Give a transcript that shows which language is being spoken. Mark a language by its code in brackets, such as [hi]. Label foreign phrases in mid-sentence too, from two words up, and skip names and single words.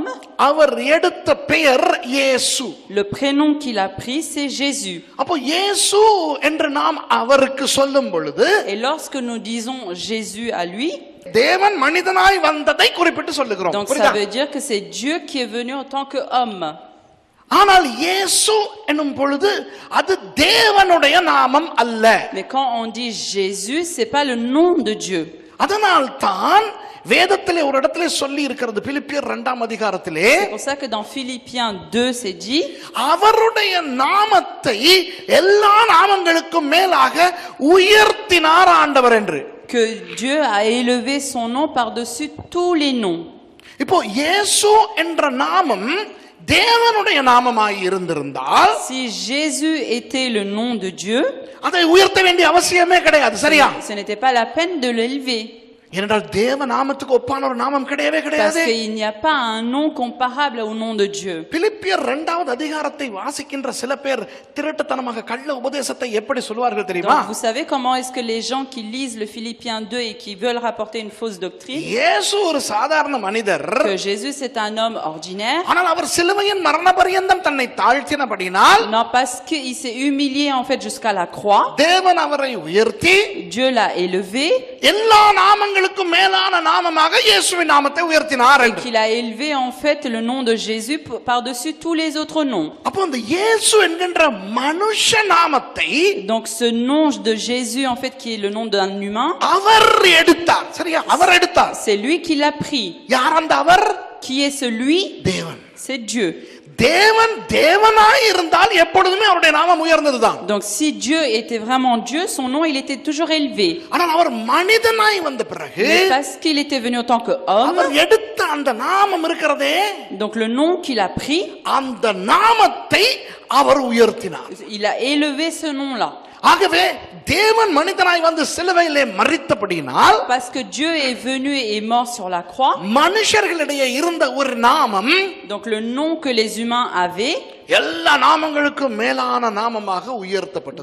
[ta] அவர் எடுத்த பெயர் இயேசு. [fr] le prénom qu'il a pris, c'est Jésus. [ta] அப்போ இயேசு என்று நாம் அவருக்கு சொல்லும் பொழுது, [fr] Et lorsque nous disons Jésus à lui, [ta] தேவன் மனிதனாய் வந்ததை குறிப்பிட்டு சொல்லுகிறோம். [fr] donc ça veut dire que c'est Dieu qui est venu en tant qu'homme. [ta] ஆனால் இயேசு என்னும் பொழுது அது தேவனுடைய நாமம் அல்ல. [fr] Mais quand on dit Jésus, c'est pas le nom de Dieu. [ta] அதனால் தான் வேதத்திலே ஒரு இடத்திலே சொல்லி இருக்கிறது, பிலிப்பியர் 2ஆம் அதிகாரத்திலே, [fr] C'est pour ça que dans Philippiens 2, c'est dit, [ta] அவருடைய நாமத்தை எல்லா நாமங்களுக்கும் மேலாக உயர்த்தினார் ஆண்டவர் என்று. [fr] que Dieu a élevé son nom par-dessus tous les noms. [ta] இப்போ இயேசு என்ற நாமம் தேவனுடைய நாமமாய் இருந்திருந்தால், [fr] Si Jésus était le nom de Dieu, [ta] அதை உயர்த்த வேண்டிய அவசியமே கிடையாது. சரியா? [fr] ce n'était pas la peine de l'élever. [ta] ஏனென்றால் தேவ நாமத்துக்கு ஒப்பான ஒரு நாமம் கிடையவே [fr] Parce [ta] கிடையாது. [fr] qu'il n'y a pas un nom comparable au nom de Dieu. [ta] பிலிப்பியர் 2வது அதிகாரத்தை வாசிக்கின்ற சில பேர் திருட்டுத்தனமாக கள்ள உபதேசத்தை எப்படி சொல்வார்கள் தெரியுமா? [fr] Donc, vous savez comment est-ce que les gens qui lisent le Philippiens 2 et qui veulent rapporter une fausse doctrine, [ta] இயேசு ஒரு சாதாரண மனிதர், [fr] que Jésus c'est un homme ordinaire, [ta] ஆனால் அவர் சிலுவையின் மரண பரியந்தம் தன்னை தாழ்த்தினபடியினால் [fr] non, parce qu'il s'est humilié en fait jusqu'à la croix, [ta] தேவன் அவரை உயர்த்தி [fr] Dieu l'a élevé, [ta] எல்லா நாமங்களுக்கும் மேலான நாமமாக இயேசுவின் நாமத்தை உயர்த்தினார் என்று. [fr] qu'il a élevé en fait le nom de Jésus par-dessus tous les autres noms. [ta] அப்போ அந்த இயேசு என்கின்ற மனுஷ நாமத்தை [fr] Donc ce nom de Jésus en fait qui est le nom d'un humain, [ta] அவர் எடுத்தார். சரியா? அவர் எடுத்தார். [fr] c'est lui qui l'a pris. [ta] யார் அந்த அவர்? [fr] Qui est celui? [ta] தேவன். [fr] C'est Dieu. [ta] தேவன் தேவனாய் இருந்தால் எப்பொழுதுமே அவருடைய நாமம் உயர்ந்ததுதான். [fr] Donc si Dieu était vraiment Dieu, son nom il était toujours élevé. [ta] ஆனால் அவர் மனிதனாய் வந்த பிறகு, [fr] Mais parce qu'il était venu en tant qu'homme, [ta] அவர் எடுத்த அந்த நாமம் இருக்கிறதே, [fr] donc le nom qu'il a pris, [ta] அந்த நாமத்தை அவர் உயர்த்தினார். [fr] il a élevé ce nom-là. [ta] ஆகவே தேவன் மனிதனாய் வந்து சிலுவையிலே மரித்தபடியினால், [fr] Parce que Dieu est venu et est mort sur la croix, [ta] மனுஷர்களிடையே இருந்த ஒரு நாமம் [fr] donc le nom que les humains avaient, [ta] எல்லா நாமங்களுக்கும் மேலான நாமமாக உயர்த்தப்பட்டது.